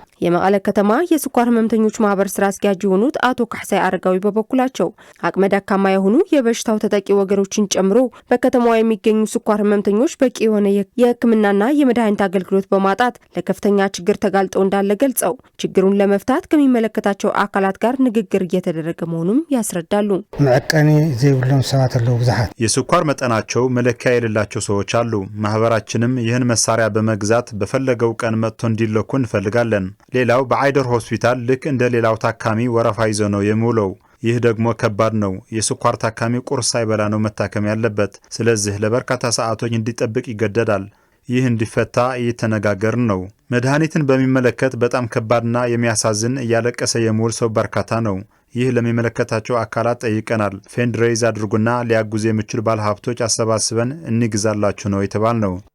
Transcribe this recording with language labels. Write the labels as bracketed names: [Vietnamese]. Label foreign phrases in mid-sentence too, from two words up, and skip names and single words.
[Amharic] የመቀለ ከተማ የስኳር ህመምተኞች ማህበር ስራ አስኪያጅ የሆኑት አቶ ካሕሳይ አረጋዊ በበኩላቸው አቅመ ደካማ የሆኑ የበሽታው ተጠቂ ወገኖችን ጨምሮ በከተማዋ የሚገኙ ስኳር ህመምተኞች በቂ የሆነ የህክምናና የመድኃኒት አገልግሎት በማጣት ለከፍተኛ ችግር ተጋልጠው እንዳለ ገልጸው ችግሩን ለመፍታት ከሚመለከታቸው አካላት ጋር ንግግር እየተደረገ መሆኑን ያስረዳሉ። [Tigrinya] መቀኔ ዘይብሎም ሰባት አለው ብዙሃት [Amharic] የስኳር መጠናቸው መለኪያ የሌላቸው ሰዎች አሉ። ማህበራችንም ይህን መሳሪያ በመግዛት በፈለገው ቀን መጥቶ እንዲለኩ እንፈልጋለን። ሌላው በአይደር ሆስፒታል ልክ እንደ ሌላው ታካሚ ወረፋ ይዞ ነው የሚውለው። ይህ ደግሞ ከባድ ነው። የስኳር ታካሚ ቁርስ ሳይበላ ነው መታከም ያለበት። ስለዚህ ለበርካታ ሰዓቶች እንዲጠብቅ ይገደዳል። ይህ እንዲፈታ እየተነጋገርን ነው። መድኃኒትን በሚመለከት በጣም ከባድና የሚያሳዝን እያለቀሰ የሚውል ሰው በርካታ ነው። ይህ ለሚመለከታቸው አካላት ጠይቀናል። ፌንድሬዝ አድርጉና ሊያጉዝ የሚችሉ ባለሀብቶች አሰባስበን እንግዛላችሁ ነው የተባልነው።